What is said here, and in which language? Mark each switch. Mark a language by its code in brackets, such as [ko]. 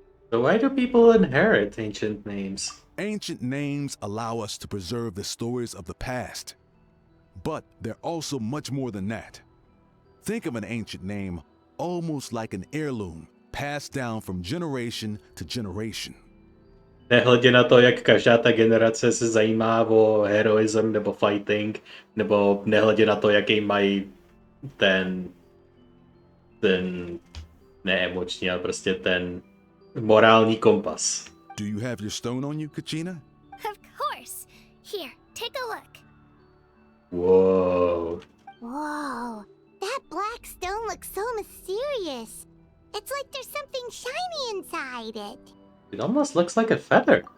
[en] So why do people inherit ancient names? Ancient names allow us to preserve the stories of the past. But they're also much more than that. Think of an ancient name almost like an heirloom passed down from generation to generation. [cs] Nehledě na to, jak každá ta generace se zajímá o heroism nebo fighting, nebo nehledě na to, jaký mají ten neemoční, ale prostě ten morální kompas. [en] Do you have your stone on you, Kachina? Of course. Here, take a look. Whoa. Whoa. That black stone looks so mysterious. It's like there's something shiny inside it. It almost looks like a feather.